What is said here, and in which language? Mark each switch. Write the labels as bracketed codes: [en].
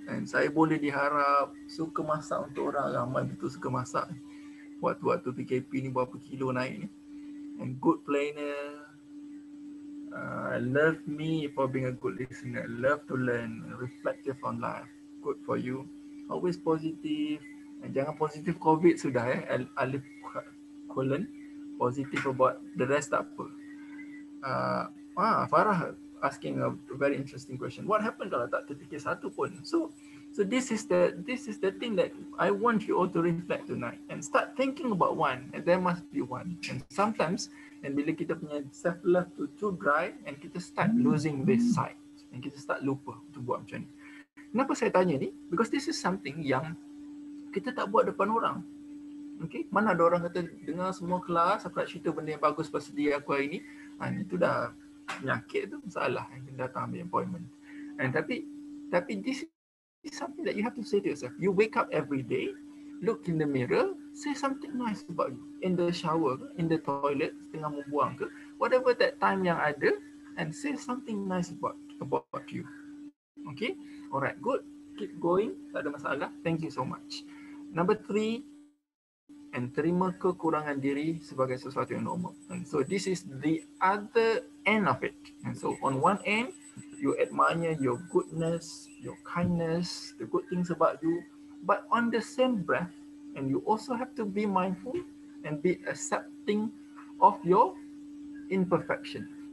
[ms] And saya boleh diharap suka masak untuk orang, ramai betul suka masak. Waktu-waktu PKP ni berapa kilo naik ni. [en] And good planner, love me for being a good listener, love to learn, reflective on life, good for you, always positive. [ms] Jangan positif COVID sudah alif colon, [en] positive about the rest [ms] tak apa. [en] Farah asking a very interesting question. What happened [ms] kalau tak terfikir satu pun? [en] So this is the thing that I want you all to reflect tonight and start thinking about one, and there must be one. [ms] And sometimes, and bila kita punya [en] self love too dry, [ms] and kita [en] start losing this sight, [ms] and kita start lupa untuk buat macam ni. Kenapa saya tanya ni? [en] Because this is something [ms] yang kita tak buat depan orang. Okay, mana ada orang kata dengar semua kelas, aku nak cerita benda yang bagus pasal diri aku hari ni. Itu dah penyakit tu, masalah yang datang ambil appointment. [en] And [ms] tapi [en] this is something that you have to say to yourself. You wake up every day, look in the mirror, say something nice about you. In the shower, in the toilet, [ms] tengah membuang ke, [en] whatever that time [ms] yang ada, [en] and say something nice about you. Okay, alright, good. Keep going, [ms] tak ada masalah. [en] Thank you so much. Number 3, and [ms] terima kekurangan diri sebagai sesuatu yang normal. [en] And so this is the other end of it. And so on one end, you admire your goodness, your kindness, the good things about you. But on the same breath, and you also have to be mindful and be accepting of your imperfection.